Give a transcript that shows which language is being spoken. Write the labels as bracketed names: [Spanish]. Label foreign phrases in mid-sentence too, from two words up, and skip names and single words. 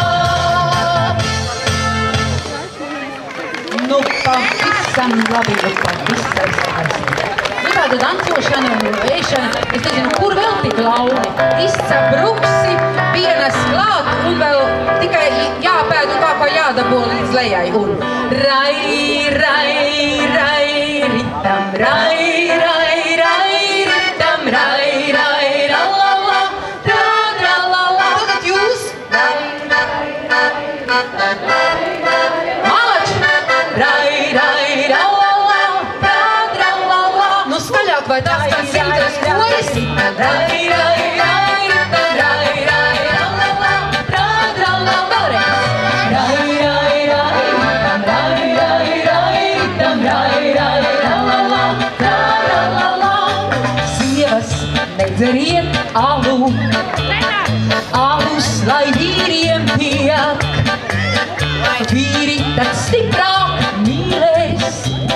[Latvian] Nu, pavisam labi, pavisam skaisti. Nu, tāda dancošana un ēšana, es nezinu, kur vēl tik launi. Izcep ruksi, pienes klāt un vēl tikai jāpēd un kā jādabo līdz lejai. Un rai, rai, rai, ritam, rai, rai, rai, ritam, rai, rai, ralala, ralala. Tagad jūs? Rai, rai, rai, ritam, rai, rai, malači! Rai, rai, ralala, ralala. Nu, skaļāk vai tās kā simtais koris? Rai, rai, rai, ritam, rai, rai, ralala, ralala. Vēlreiz. Rai, rai, rai, ritam, rai, rai, rai, ritam, rai, rai, ralala, ralala. Sievas nedzeriet alu, alus, lai vīriem tiek. Vīri tad stiprāk mīlēs,